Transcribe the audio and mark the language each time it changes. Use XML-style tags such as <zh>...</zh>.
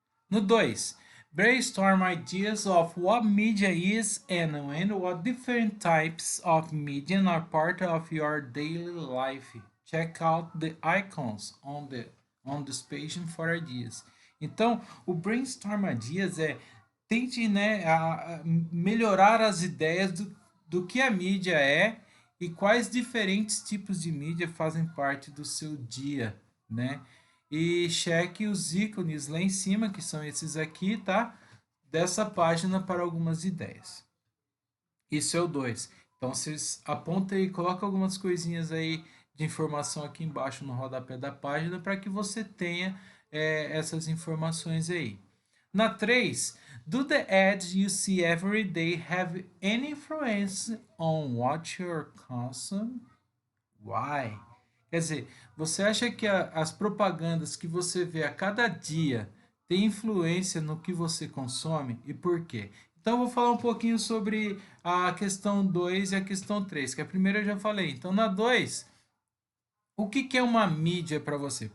<en>No 2, brainstorm ideas of what media is and what different types of media are part of your daily life. Check out the icons on this page for ideas.</en> <pt>Então, o</pt> <en>brainstorm ideas</en> <pt>tente, né, a melhorar as ideias do que a mídia é e quais diferentes tipos de mídia fazem parte do seu dia, né? E cheque os ícones lá em cima, que são esses aqui, tá? Dessa página para algumas ideias. Isso é o 2. Então vocês apontam e colocam algumas coisinhas aí de informação aqui embaixo no rodapé da página para que você tenha essas informações aí. Na 3,</pt> <en>do the ads you see every day have any influence on what you consume? Why?</en> <pt>Quer dizer, você acha que as propagandas que você vê a cada dia têm influência no que você consome e por quê? Então, eu vou falar um pouquinho sobre a questão 2 e a questão 3, que a primeira eu já falei. Então, na 2, o que é uma mídia para você?</pt>